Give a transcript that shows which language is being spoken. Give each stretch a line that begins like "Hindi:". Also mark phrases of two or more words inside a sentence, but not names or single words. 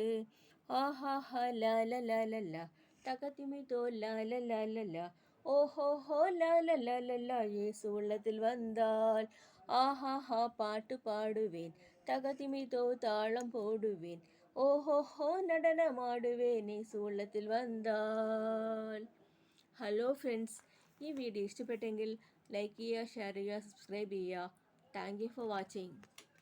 Tamil: ஆஹாஹா லாலலாலலா, தகதிமிதோ லாலலாலலா, ஓஹோஹோ லாலலாலலா இயேசு உள்ளத்தில் வந்தால். ஆஹாஹா பாட்டு பாடுவேன், தகதிமிதோ தாளம் போடுவேன், ஓஹோஹோ நடனமாடுவேன் இயேசு உள்ளத்தில் വന്നാൽ.
English: hello friends,
Malayalam: ഈ വീഡിയോ ഇഷ്ടപ്പെട്ടെങ്കിൽ ലൈക്ക് ചെയ്യുക, ഷെയർ ചെയ്യുക, സബ്സ്ക്രൈബ് ചെയ്യുക.
English: thank you for watching.